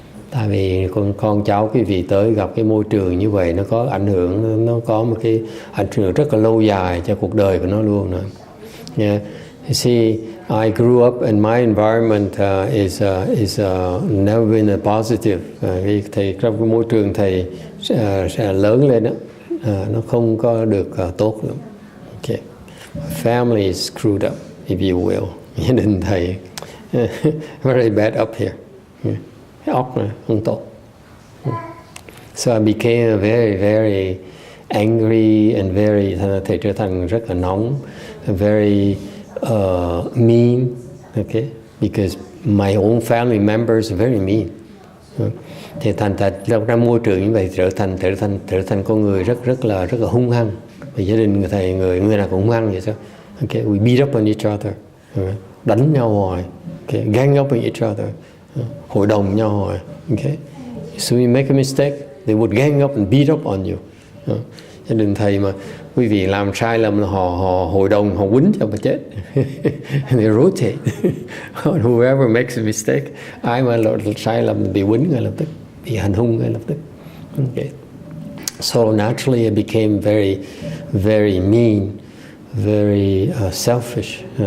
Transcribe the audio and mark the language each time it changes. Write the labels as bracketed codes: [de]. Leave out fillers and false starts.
[vi] Tại vì con cháu quý vị tới gặp cái môi trường như vậy nó có ảnh hưởng, nó có một cái ảnh hưởng rất là lâu dài cho cuộc đời của nó luôn nữa. [en] Yeah. You see, I grew up and my environment is never been a positive. [vi] Thầy trong cái môi trường thầy sẽ lớn lên đó, nó không có được tốt lắm. [en] Okay. Family is screwed up, if you will. [vi] Gia đình thầy [en] very bad up here. Yeah. [vi] Cái óc này không tốt. [en] So I became very angry and [vi] thầy trở thành rất là nóng, [en] very mean. Okay, because my own family members are very mean. [vi] Thì thành trong môi trường như vậy trở thành con người rất là hung hăng. Vì gia đình thầy người nào cũng hung hăng vậy sao? [en] Okay, we beat up on each other. [vi] Đánh nhau hoài. [en] Okay, gang up on each other. [vi] Hội đồng nhau hoài. [en] Okay, so you make a mistake, they would gang up and beat up on you. [vi] Gia đình thầy mà quý vị làm sai lầm là họ hội đồng họ quýnh cho mà chết. [en] They rotate. Whoever makes a mistake, [vi] ai mà sai lầm bị quýnh ngay lập tức, bị hành hung ngay lập tức. [en] Okay. So naturally I became very mean, very selfish.